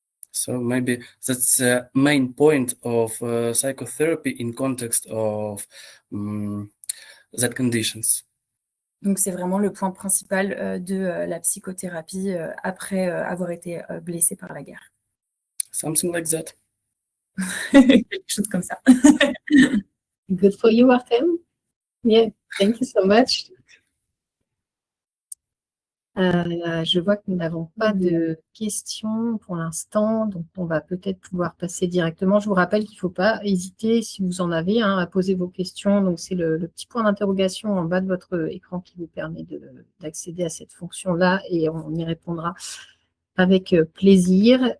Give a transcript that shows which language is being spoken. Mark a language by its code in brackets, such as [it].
[en] So maybe that's the main point of psychotherapy in context of that conditions. [fr] Donc, c'est vraiment le point principal de la psychothérapie après avoir été blessé par la guerre. [en] Something like that. [fr] Quelque chose comme ça. [en] Good for you, Artem. Yeah, thank you so much. [fr] Je vois que nous n'avons pas de questions pour l'instant, donc on va peut-être pouvoir passer directement. Je vous rappelle qu'il ne faut pas hésiter, si vous en avez, à poser vos questions. Donc, c'est le petit point d'interrogation en bas de votre écran qui vous permet d'accéder à cette fonction-là et on y répondra avec plaisir.